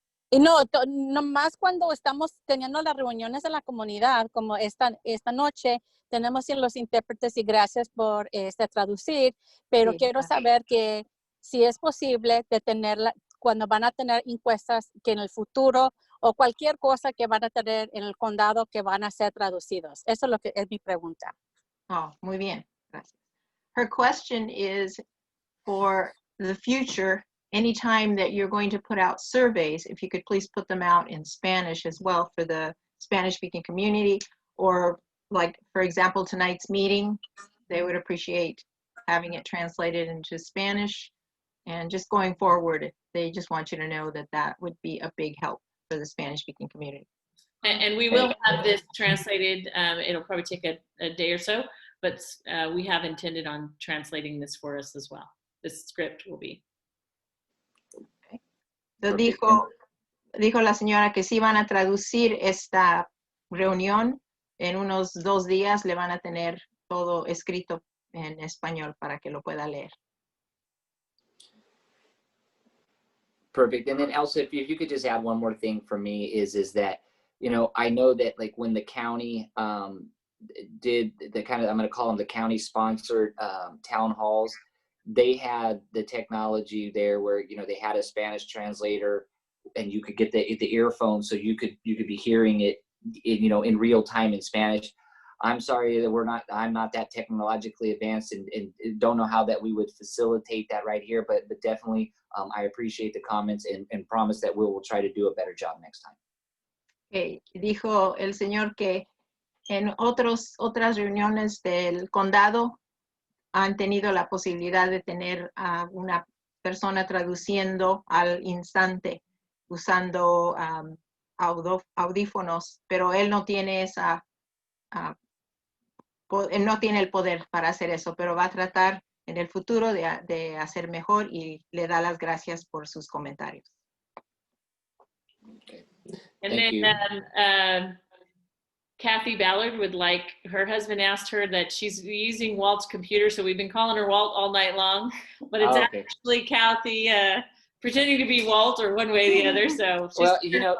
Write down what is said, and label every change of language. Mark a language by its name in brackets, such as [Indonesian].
[Spanish] Y no más cuando estamos teniendo las reuniones de la comunidad, como esta noche, tenemos los intérpretes y gracias por traducir, pero quiero saber que si es posible de tenerla cuando van a tener encuestas que en el futuro o cualquier cosa que van a tener en el condado que van a ser traducidos. Eso es lo que es mi pregunta. Oh, muy bien. Gracias. [English] Her question is for the future, anytime that you're going to put out surveys, if you could please put them out in Spanish as well for the Spanish-speaking community, or like, for example, tonight's meeting, they would appreciate having it translated into Spanish. And just going forward, they just want you to know that that would be a big help for the Spanish-speaking community. And we will have this translated. It'll probably take a day or so, but we have intended on translating this for us as well. This script will be. Okay. [Spanish] So dijo la señora que sí van a traducir esta reunión. En unos 2 días le van a tener todo escrito en español para que lo pueda leer. [English] Perfect. And then Elsa, if you could just add one more thing for me is that, you know, I know that like when the county did the kind of, I'm going to call them the county sponsored town halls, they had the technology there where, you know, they had a Spanish translator and you could get the earphone so you could be hearing it in, you know, in real time in Spanish. I'm sorry that I'm not that technologically advanced and don't know how that we would facilitate that right here, but definitely I appreciate the comments and promise that we will try to do a better job next time. Okay. [Spanish] Dijo el señor que en otras reuniones del condado han tenido la posibilidad de tener a una persona traduciendo al instante usando audífonos, pero él no tiene él no tiene el poder para hacer eso, pero va a tratar en el futuro de hacer mejor y le da las gracias por sus comentarios. [English] Okay. And Thank you. then Kathy Ballard would like, her husband asked her that she's using Walt's computer, so we've been calling her Walt all night long, but it's Okay. actually Kathy pretending to be Walt or one way or the other. So she's Well, you know,